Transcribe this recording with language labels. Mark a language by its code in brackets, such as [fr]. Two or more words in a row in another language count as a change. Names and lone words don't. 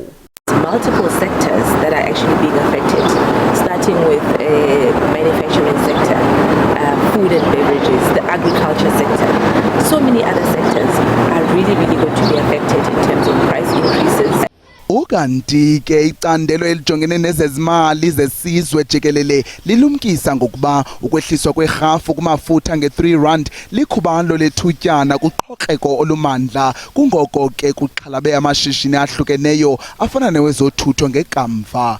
[en] Multiple sectors that are actually being affected, starting with manufacturing sector, food and beverages, the agriculture sector. So many other sectors are really going to be affected in terms of price increases. [xh] Ukanti ke icandelo elijongene nezezimali zesizwe jikelele lilumkisa ngokuba ukwehliswa kwerhafu kumafutha nge-R3 likhubalo lethutyana kuqhoqeko olumandla kungoko ke kuxhalabe amashishini ahlukeneyo afana newezothutho ngekamva.